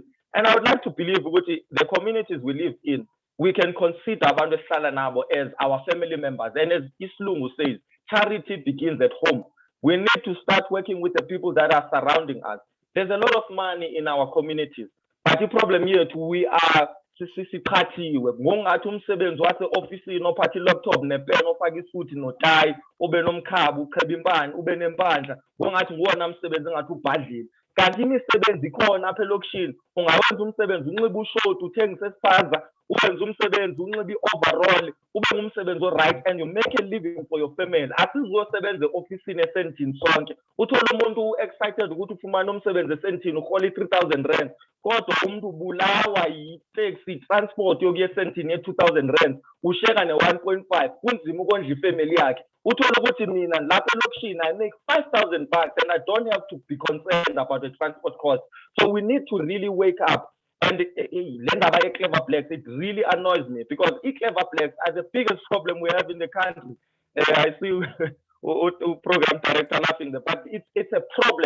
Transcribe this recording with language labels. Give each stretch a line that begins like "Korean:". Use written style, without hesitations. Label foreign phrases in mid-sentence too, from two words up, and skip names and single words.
English: And I would like to believe the communities we live in, we can consider
Xhosa: Abantu Salanabo
English: as our family members. And as Islungu says, charity begins at home. We need to start working with the people that are surrounding us. There's a lot of money in our communities, but the problem here we are
Xhosa: sisiphathiwe ngongathi umsebenzi wase-ofisini ophatha i-laptop nepen ofaka isuthi notayi ube nomkhaba ucheba impahla ube nempahla ngongathi nguwona msebenzi engathi ubhadlile. Kanti imisebenzi ikhona apha elokishini. Ungawenza umsebenzi unxibe ushoti uthengise esifaza, uwenze umsebenzi unxibe i-overall, ube ngumsebenzi o-right
English: and you make a living for your family.
Xhosa: Asizosebenza e-ofisini esentini sonke. Uthola umuntu excited ukuthi ufumane umsebenzi esentini uhola i-3,000 rand. Kodwa umuntu ubulawa yi-taxi transport yokuya esentini ye-2,000 rand. Usheka ne-1.5 kunzima ukondla ifamily yakhe. Uthola ukuthi mina lapha elokishini
English: I make 5,000 bucks and I don't have to be concerned about the transport cost. So we need to really wake up And Clever Blacks, it really annoys me because Clever Blacks are the biggest problem we have in the country. I see program director laughing there, but it's a problem.